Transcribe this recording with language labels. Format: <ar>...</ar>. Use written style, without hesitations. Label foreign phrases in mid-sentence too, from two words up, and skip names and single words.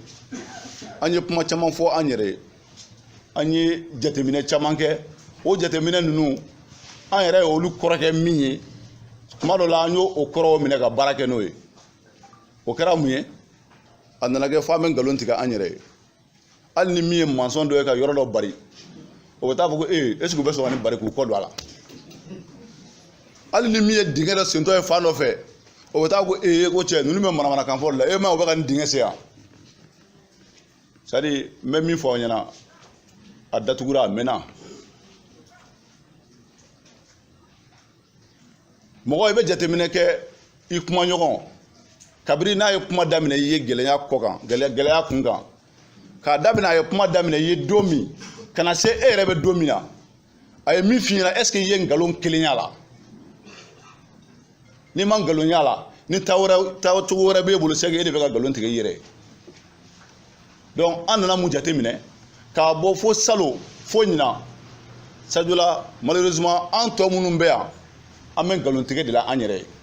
<bm>an ye kuma caman fɔ an yɛrɛ ye an ye jateminɛ caman kɛ o jateminɛ ninnu an yɛrɛ ye olu kɔrɔkɛ min ye kuma dɔ la an y'o kɔrɔw minɛ ka baara kɛ n'o ye o kɛra mun ye a nana kɛ fo an bɛ nkalon tigɛ an yɛrɛ ye hali ni min ye mansɔn dɔ ye ka yɔrɔ dɔ bari o bɛ taa fɔ ko</bm> <fr>est-ce que</fr> <bm>u bɛ sɔn ka nin bari k'u kɔ don a la hali ni min ye dingɛ dɔ sentɔ ye fan dɔ fɛ o bɛ taa ko ko cɛ ninnu bɛ manamanakan fɔ la ma o bɛ ka nin dingɛ sen yan</bm> <fr>c'est à dire</fr> <bm>n bɛ min fɔ aw ɲɛna a datugura a mɛnna mɔgɔ i bɛ jateminɛ kɛ i kuma ɲɔgɔn kabiri n'a ye kuma daminɛ i ye gɛlɛya kɔ kan gɛlɛya kun kan k'a daminɛ a ye kuma daminɛ i ye don min ka na se e yɛrɛ bɛ don min na a ye min f'i ɲɛna</bm> <fr>est-ce que</fr> <bm>i ye nkalon kelen y'a la n'i ma nkalon y'a la ni taacogo wɛrɛ b'e bolo</bm> <fr>c'est que</fr> <bm>e de bɛ ka nkalon tigɛ i yɛrɛ ye donc an nana mun jateminɛ k'a bɔ fo salon fo ɲinan Sadiola malheureusement an tɔ minnu bɛ yan an bɛ nkalon tigɛ de la an yɛrɛ ye</bm>